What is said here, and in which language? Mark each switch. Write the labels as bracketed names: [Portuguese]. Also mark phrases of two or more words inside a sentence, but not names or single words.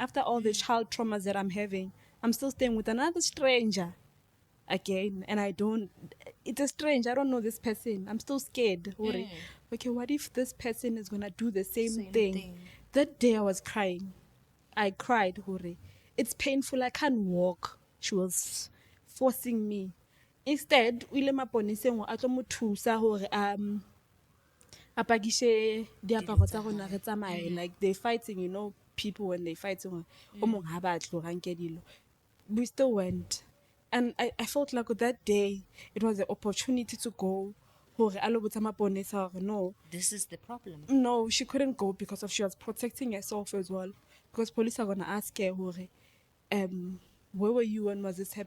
[English] After all the child traumas that I'm having, I'm still staying with another stranger again, and it's a strange, I don't know this person. I'm still scared. Okay, what if this person is gonna do the same thing? That day I was crying. I cried. It's painful, I can't walk. She was forcing me. [Southern Sotho] Instead o ile maponeseng a tlo mo thusa hore a pakishe diaparo tsa rona re tsamaye. [English] Like they fighting, people when they fighting, [Southern Sotho] o mong ha batle ga nke dilo. [English] We still went. And I felt like that day it was an opportunity to go. No, This is the problem. no, she couldn't go because she was protecting herself as well. Because police are gonna ask her, where were you when was this happening?